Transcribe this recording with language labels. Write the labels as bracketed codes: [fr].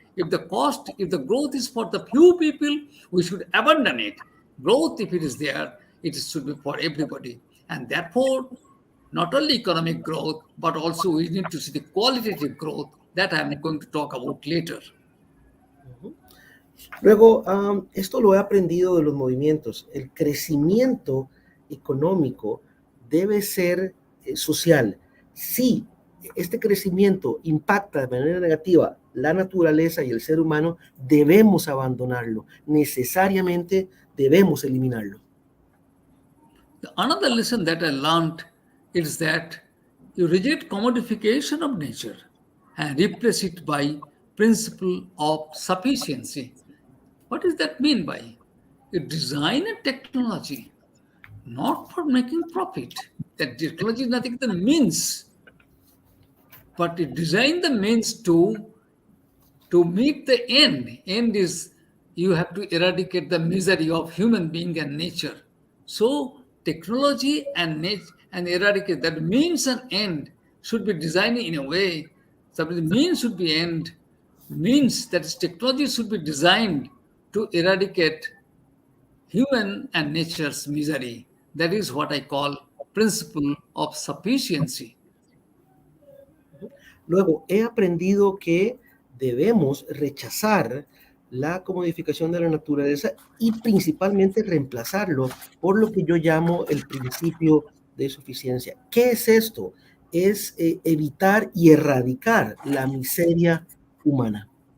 [en] If the growth is for the few people, we should abandon it. Growth, if it is there, it should be for everybody. And therefore, not only economic growth, but also we need to see the qualitative growth that I'm going to talk about later. [es] Luego, esto lo he aprendido de los movimientos. El crecimiento económico debe ser social. Si este crecimiento impacta de manera negativa la naturaleza y el ser humano, debemos abandonarlo. Necesariamente debemos eliminarlo. [en] Another lesson that I learned is that you reject commodification of nature and replace it by principle of sufficiency. What does that mean by? You design a technology not for making profit. That technology is nothing but the means, but you design the means to meet the end. End is you have to eradicate the misery of human being and nature. So technology and eradicate that means and end should be designed in a way. So the means should be end. Means that is technology should be designed to eradicate human and nature's misery. That is what I call principle of sufficiency. [es] Luego, he aprendido que debemos rechazar la comodificación de la naturaleza y principalmente reemplazarlo por lo que yo llamo el principio de suficiencia. ¿Qué es esto? Es evitar y erradicar la miseria humana.